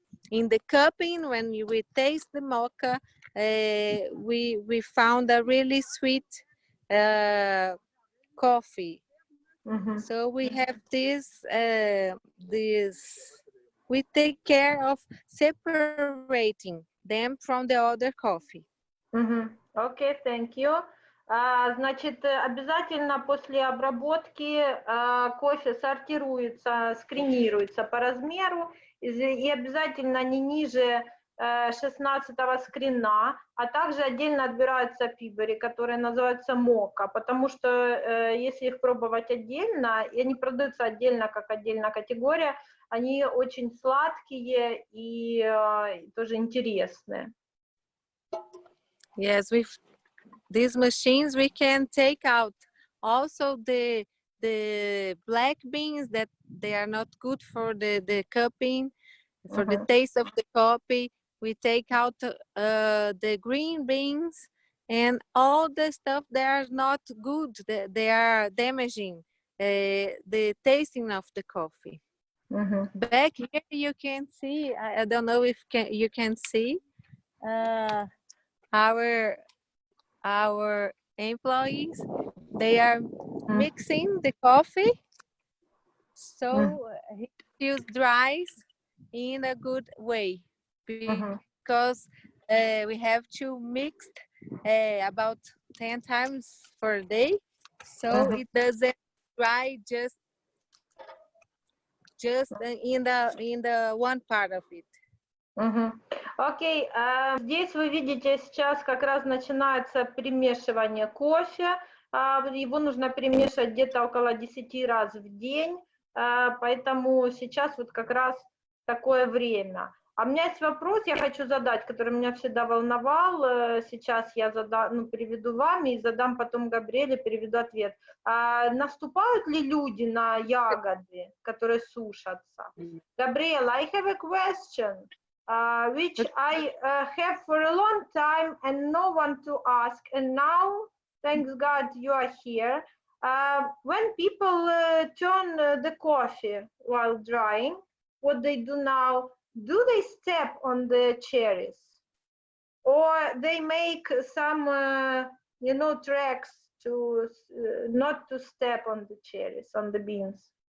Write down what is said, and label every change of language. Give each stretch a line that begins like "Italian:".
English: In the cupping, when we taste the mocha, we found a really sweet coffee. So we have this. We take care of separating them from the other coffee. Okay, thank you.
Russian: Значит, обязательно после обработки кофе сортируется, скринируется по размеру и обязательно не ниже 16-го скрина, а также отдельно отбираются пибери, которые называются мока, потому что если их пробовать отдельно, и они продаются отдельно, как отдельная категория, они очень сладкие и тоже интересные.
English: Yes, with these machines we can take out also the black beans that they are not good for the cupping, for the taste of the coffee. We take out the green beans and all the stuff that are not good, they are damaging the tasting of the coffee. Back here you can see, I don't know if you can see our employees, they are mixing the coffee so it feels dries in a good way, because we have to mix about 10 times per day, so it doesn't dry just in the one part of it.
Russian: Окей, здесь вы видите сейчас как раз начинается перемешивание кофе. Его нужно перемешивать где-то около 10 раз в день, поэтому сейчас вот как раз такое время. А у меня есть вопрос, я хочу задать, который меня всегда волновал. Сейчас я переведу вам и задам потом Габриэле, переведу ответ. Наступают ли люди на ягоды, которые сушатся?
English: Gabriela, I have a question. Which I have for a long time and no one to ask, and now thanks God you are here. When people turn the coffee while drying, what they do now, do they step on the cherries, or they make some tracks to not to step on the cherries, on the beans?